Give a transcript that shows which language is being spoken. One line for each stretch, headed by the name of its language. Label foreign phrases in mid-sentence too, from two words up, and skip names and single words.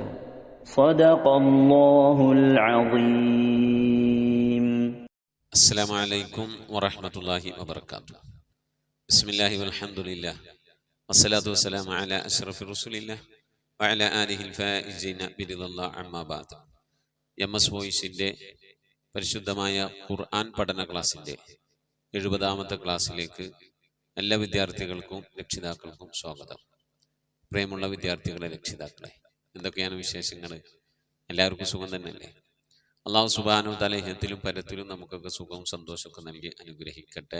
Arabic: صدق الله العظيم. السلام عليكم ورحمة الله وبركاته. بسم الله والحمد لله والصلاة والسلام على أشرف رسول الله وعلى آله الفائزين برضا الله عما بعد.
Malayalam: MS വോയിസിൻ്റെ പരിശുദ്ധമായ ഖുർആൻ പഠന ക്ലാസ്സിൻ്റെ 70ാമത്തെ ക്ലാസ്സിലേക്ക് എല്ലാ വിദ്യാർത്ഥികൾക്കും രക്ഷിതാക്കൾക്കും സ്വാഗതം. പ്രിയമുള്ള വിദ്യാർത്ഥികളെ, രക്ഷിതാക്കളെ, എന്തൊക്കെയാണ് വിശേഷങ്ങൾ? എല്ലാവർക്കും സുഖം തന്നെയല്ലേ?
Arabic: الله سبحانه وتعالى
Malayalam: ഇഹത്തിലും പരത്തിലും നമുക്കൊക്കെ സുഖവും സന്തോഷമൊക്കെ നൽകി അനുഗ്രഹിക്കട്ടെ.